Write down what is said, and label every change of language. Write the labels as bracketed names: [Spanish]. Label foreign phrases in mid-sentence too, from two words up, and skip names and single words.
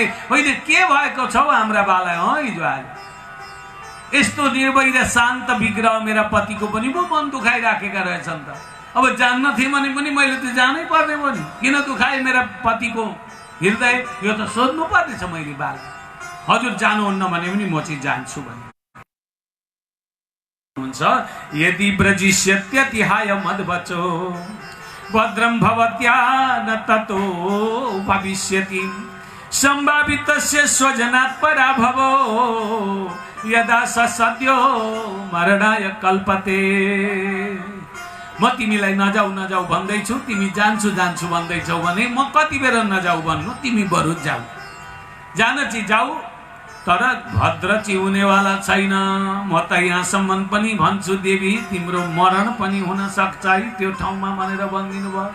[Nepali] होइन के भएको छ हाम्रा बालाई, हिजो आज यस्तो निर्भय र शान्त विग्रह मेरा पतिको पनि पो मन दुखाइराखेका रहेछन् त। अब जान्न थिएँ भने पनि मैले त जानै पर्ने हो नि, किन दुखाए मेरा पतिको हृदय, यो त सोध्नु पर्नेछ मैले बाल। हजुर जानुहुन्न भने पनि म चाहिँ जान्छु भने हुन्छ। [Sanskrit] यदि ब्रजिष्यत्यतिहाय मद्वचो भद्रं भवत्या न ततो भविष्यति, सम्भावितस्य स्वजनात् पराभवो यदा स सद्यो मरणाय कल्पते। [Nepali] म तिमीलाई नजाऊ नजाऊ भन्दैछु, तिमी जान्छु जान्छु भन्दैछौ भने म कति बेर नजाऊ भन्नु, तिमी बरु जाऊ, जान चाहिँ जाऊ, तर भद्र चाहिँ हुनेवाला छैन। म त यहाँसम्म पनि भन्छु देवी, तिम्रो मरण पनि हुन सक्छ है त्यो ठाउँमा भनेर भनिदिनु भयो।